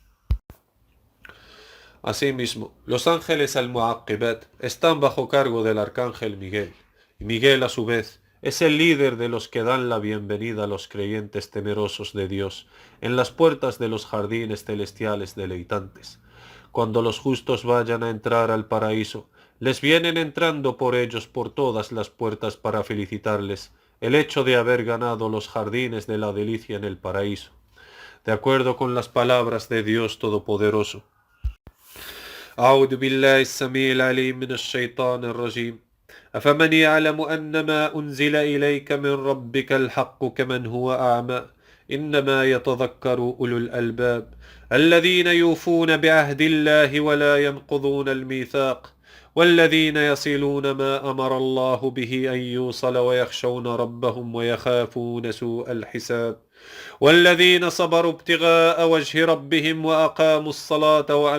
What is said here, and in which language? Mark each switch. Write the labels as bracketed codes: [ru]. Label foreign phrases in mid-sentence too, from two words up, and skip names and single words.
[es] Asimismo, los ángeles al-Mu'aqqibat están bajo cargo del arcángel Miguel, y Miguel a su vez es el líder de los que dan la bienvenida a los creyentes temerosos de Dios en las puertas de los jardines celestiales deleitantes. Cuando los justos vayan a entrar al paraíso, les vienen entrando por ellos por todas las puertas para felicitarles el hecho de haber ganado los jardines de la delicia en el paraíso, de acuerdo con las palabras de Dios Todopoderoso. [ar] أعوذ بالله السميع العليم من الشيطان الرجيم أفمن يعلم أن ما أنزل إليك من ربك الحق كمن هو أعمى إنما يتذكر أولو الألباب الذين يوفون بعهد الله ولا ينقضون الميثاق والذين يصلون ما أمر الله به أن يوصل ويخشون ربهم ويخافون سوء الحساب والذين صبروا ابتغاء وجه ربهم وأقاموا الصلاة